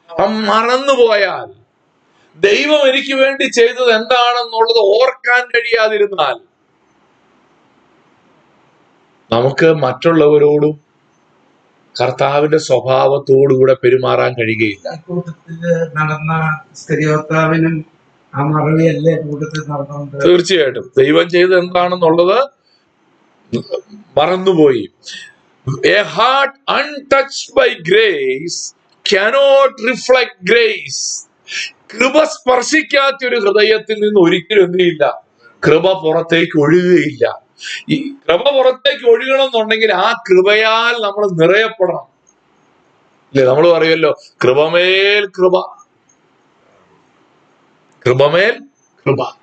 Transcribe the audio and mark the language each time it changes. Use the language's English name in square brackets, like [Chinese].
[Malayalam] ആ മറന്നുപോയാൽ, ദൈവം എനിക്ക് വേണ്ടി ചെയ്തത് എന്താണെന്നുള്ളത് ഓർക്കാൻ കഴിയാതിരുന്നാൽ നമുക്ക് മറ്റുള്ളവരോടും കർത്താവിന്റെ സ്വഭാവത്തോടുകൂടെ പെരുമാറാൻ കഴിയുകയില്ല. നടന്ന സ്ത്രീയോത്താവിനും ആ മറവിയല്ലേ കൂട്ടത്തിൽ നടന്നുകൊണ്ട്? തീർച്ചയായിട്ടും ദൈവം ചെയ്തത് എന്താണെന്നുള്ളത് മറന്നുപോയി. [English] A heart untouched by grace cannot reflect grace. [Malayalam] കൃപ സ്പർശിക്കാത്ത ഒരു ഹൃദയത്തിൽ നിന്ന് ഒരിക്കലും എന്ത് ചെയ്യില്ല, കൃപ പുറത്തേക്ക് ഒഴുകുകയില്ല. ഈ കൃപ പുറത്തേക്ക് ഒഴുകണം എന്നുണ്ടെങ്കിൽ ആ കൃപയാൽ നമ്മൾ നിറയപ്പെടണം. ഇല്ലേ? നമ്മൾ പറയുമല്ലോ, കൃപമേൽ കൃപ, കൃപമേൽ കൃപ.